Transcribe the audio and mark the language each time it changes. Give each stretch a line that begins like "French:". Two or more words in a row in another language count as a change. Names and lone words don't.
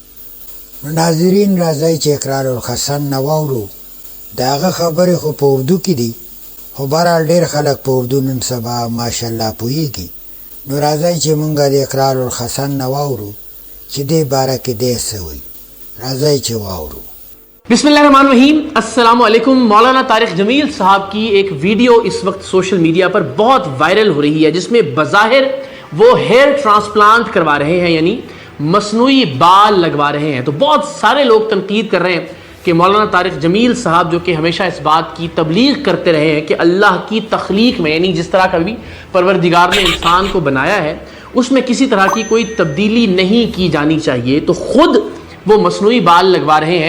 Pashto: نو ناظرین راځئ چې اقرار الحسن نه واورو. د هغه خبرې خو په اردو کې دي خو بهرحال ډېر خلک په اردو نن سبا ماشاءالله پوهېږي. نو راځئ چې مونږ د اقرار الحسن نه واورو چې دې باره کې دی څه وایي. راځئ چې واورو.
Arabic: بسم اللہ الرحمن الرحیم. السلام علیکم.
Urdu: مولانا طارق جمیل صاحب کی ایک ویڈیو اس وقت
English: social media
Urdu: پر بہت وائرل ہو رہی ہے جس میں بظاہر وہ
English: hair transplant
Urdu: کروا رہے ہیں، یعنی مصنوعی بال لگوا رہے ہیں. تو بہت سارے لوگ تنقید کر رہے ہیں کہ مولانا طارق جمیل صاحب جو کہ ہمیشہ اس بات کی تبلیغ کرتے رہے ہیں کہ اللہ کی تخلیق میں، یعنی جس طرح کا بھی پروردگار نے انسان کو بنایا ہے اس میں کسی طرح کی کوئی تبدیلی نہیں کی جانی چاہیے، تو خود وہ مصنوعی بال لگوا رہے ہیں.